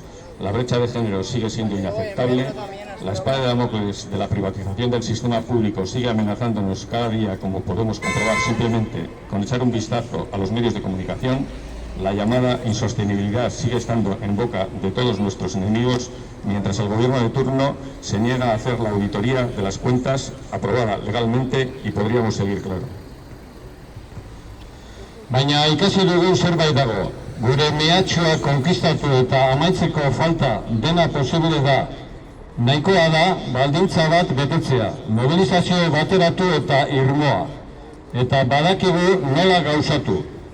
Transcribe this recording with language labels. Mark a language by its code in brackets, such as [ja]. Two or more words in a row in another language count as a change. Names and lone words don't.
[es] La brecha de género sigue siendo inaceptable, la espada de Damocles de la privatización del sistema público sigue amenazándonos cada día, como podemos comprobar simplemente con echar un vistazo a los medios de comunicación. La llamada insostenibilidad sigue estando en boca de todos nuestros enemigos, mientras el gobierno de turno se niega a hacer la auditoría de las cuentas aprobada legalmente, y podríamos seguir, claro. [eu] Baina ikasi dugu zerbait dago. Gure mehatxoa konkistatu eta amaitzeko falta dena posible da. Nahikoa da baldintza bat betetzea, mobilizazio bateratu eta irmoa. Eta badakigu nola gauzatu.